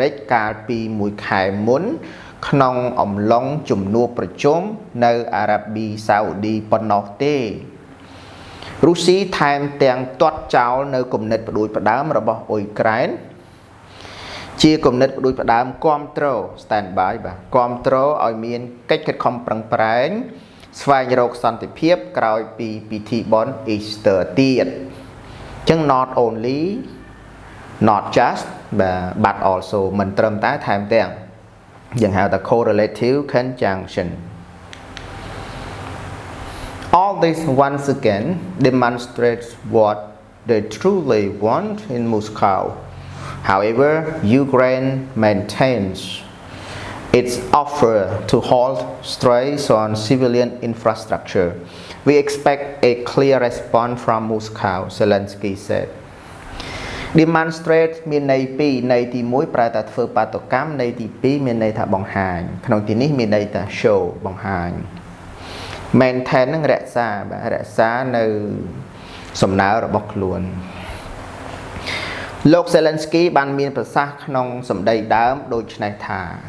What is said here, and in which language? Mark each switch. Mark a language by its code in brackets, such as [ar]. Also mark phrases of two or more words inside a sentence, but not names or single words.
[km] រិកកាលពីមួយខែមុនក្នុងអំឡុងជំនួបប្រជុំនៅអារ៉ាប៊ីសាអូឌីប៉ុណ្ណោះទេ រុស្ស៊ីថែមទាំងទាត់ចោលនៅគំនិតផ្ដួចផ្ដើមរបស់អ៊ុយក្រែនជាគំនិតផ្ដួច ផ្ដើមគាំទ្រ [en] stand by [km] បាទគាំទ្រឲ្យមានកិច្ចខិតខំប្រឹងប្រែងស្វែងរកសន្តិភាពក្រោយពីពិធីបុណ្យ Easter ទៀតអញ្ចឹង [en] not only not just but also [km] មិនត្រឹមតែថែមទាំងយើងហៅថា [en] correlative conjunction All this once again demonstrates what they truly want in Moscow. However, Ukraine maintains its offer to halt strikes on civilian infrastructure. We expect a clear response from Moscow, Zelensky said. [km] Demonstrate មានន័យពីរន័យទី1ប្រែថាធ្វើបាតុកម្មន័យទី2មានន័យថាបង្ហាញក្នុងទីនេះមានន័យថា show បង្ហាញ maintain នឹងរក្សានៅសំណើរបស់ខ្លួនលោក Zelensky បានមានប្រសាសន៍ក្នុងសម្ដីដើមដូចនេះថា